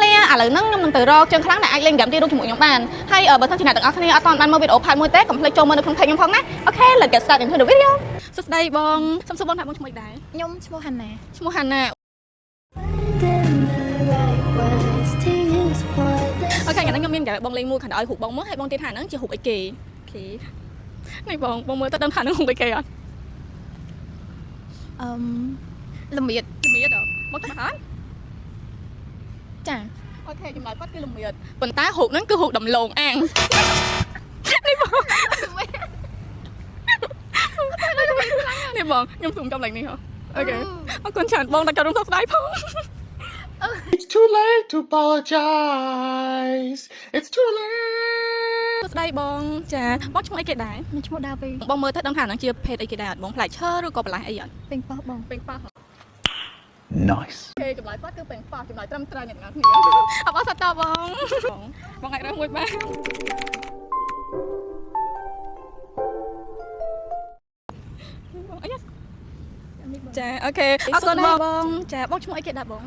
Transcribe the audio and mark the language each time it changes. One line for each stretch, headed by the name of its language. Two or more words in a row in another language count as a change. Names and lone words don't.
Khmer: ឥឡូវហ្នឹងខ្ញុំនឹងទៅរកជើងខ្លាំងដែលអាចលេងហ្គេមទីរូបជាមួយខ្ញុំបានហើយបើសិនជាអ្នកទាំងអស់គ្នាអត់ទាន់បានមើលវីដេអូផាតមួយទេកុំភ្លេចចូលមើលនៅក្នុង page ខ្ញុំផងណាអូខេ
English: let's get started into the video
Khmer: សួស្តីបងសុំសួរបងថាបងឈ្មោះអីដែរ ខ្ញុំឈ្មោះហាណា ឈ្មោះហាណាអូខេខ្ញុំមានតែបងលេងមួយខាងដល់ឲ្យរូបបងមើលហើយបងទៀតថាហ្នឹងជារូបអីគេអូខេនេះបងមើលទៅដឹងថាហ្នឹងរូបអីគេអត់ ល្មៀត មកថាអត់ ចា អូខេចម្លើយគាត់គឺល្មៀតប៉ុន្តែរូបហ្នឹងគឺរូបដំឡូងអាំងនេះបងខ្ញុំសុំកំឡែងនេះហ៎អូខេអរគុណច្រើនបងតែក៏រំសោកស្ដាយផង
English: It's too late to apologize. It's too late.
Khmer: សួស្ដីបងចាបងឈ្មោះអីគេដែរ ខ្ញុំឈ្មោះដាវី បងមើលទៅដឹងថានឹងជាភេទអីគេដែរអត់បងផ្លែឈើឬក៏បន្លែអីអត់ ពេញប៉ោះបង ពេញប៉ោះ Nice. គេចម្លើយគាត់គឺពេញប៉ោះចម្លើយត្រឹមត្រូវអ្នកទាំងអស់គ្នាអបអរសាទរបងអាចរើសមួយបានចាអូខេអរគុណបងចាបងឈ្មោះអីគេដែរបង